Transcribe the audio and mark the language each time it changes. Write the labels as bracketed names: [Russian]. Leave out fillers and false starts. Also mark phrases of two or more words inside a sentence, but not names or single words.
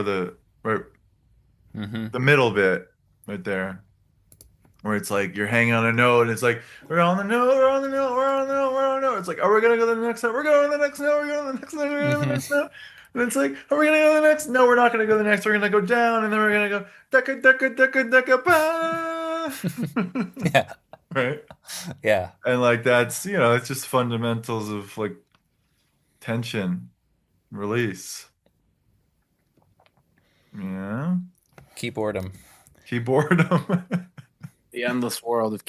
[English] Mm-hmm. the middle bit right there, where it's like you're hanging on a note, and it's like we're on the note, we're on the note, we're on the note, we're on the note. It's like, are we gonna go to the next note? We're going to the next note. We're going to the next note. We're going to the next note. And it's like, are we gonna go to the next? No, we're not gonna go to the next. We're gonna go down, and then we're gonna go decka decka decka decka ba. Yeah. Right. Yeah. And like that's it's just fundamentals of like tension, release. Yeah. Keyboardum. Keyboardum. The endless world of